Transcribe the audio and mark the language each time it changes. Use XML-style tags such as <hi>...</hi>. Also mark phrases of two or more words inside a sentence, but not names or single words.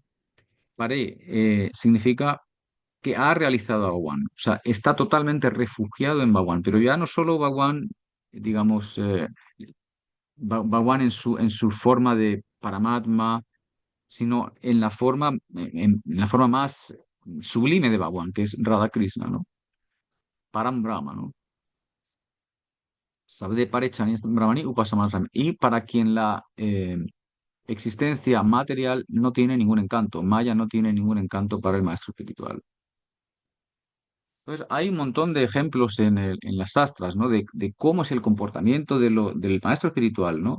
<es>Pare significa que ha realizado a Bhagwan. O sea, está totalmente refugiado en Bhagwan, pero ya no solo Bhagwan, digamos, Bhagwan en su forma de Paramatma, sino en la forma, en la forma más sublime de Bhagwan, que es Radha Krishna, ¿no?</es> <sa>Param Brahma,</sa> <es>¿no?</es> <sa>Sabde Parechani Brahmani Upasamastami.</sa> <es>Y para quien la existencia material no tiene ningún encanto, Maya no tiene ningún encanto para el maestro espiritual. Entonces, hay un montón de ejemplos en las sastras, ¿no? De cómo es el comportamiento del maestro espiritual, ¿no?</es>